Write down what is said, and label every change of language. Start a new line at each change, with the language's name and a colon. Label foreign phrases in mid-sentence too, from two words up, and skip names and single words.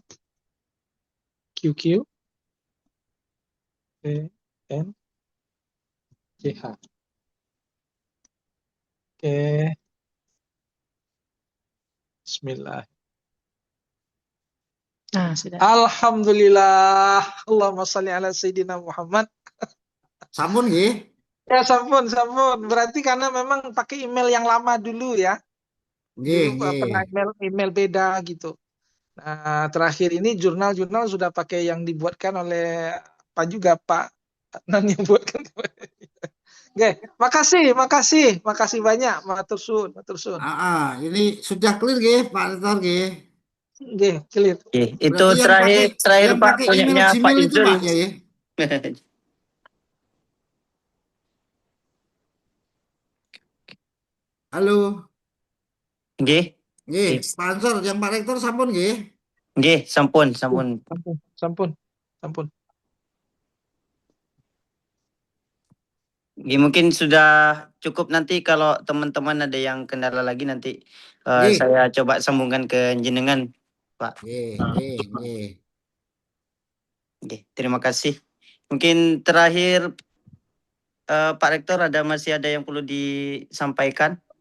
Indonesian: QQ EN CH. Oke, Bismillah. Nah, sudah. Alhamdulillah.
Arabic: اللهم صل على سيدنا محمد.
Javanese: Sampun nggih. Ya, sampun.
Indonesian: Berarti karena memang pakai email yang lama dulu ya. Nggih, Dulu nggih. pernah email beda gitu. Nah, terakhir ini jurnal-jurnal sudah pakai yang dibuatkan oleh Pak juga, Pak Nan yang buatkan. Oke, makasih banyak,
Javanese: matur suwun.
Indonesian: Ini sudah clear nggih Pak Rektor nggih. Oke, clear. Oke, itu Berarti terakhir yang Pak pakai email punyanya Pak Gmail itu Izul. Pak ya. Halo. Nggih. Nggih, Pak Ansor yang Pak Rektor sampun nggih.
Javanese: Nggih, sampun.
Indonesian: Nggih, mungkin sudah cukup, nanti kalau teman-teman ada yang kendala lagi nanti Nggih. saya coba sambungkan ke jenengan, Pak. Nggih. Oke, terima kasih. Mungkin terakhir Pak Rektor masih ada yang perlu disampaikan?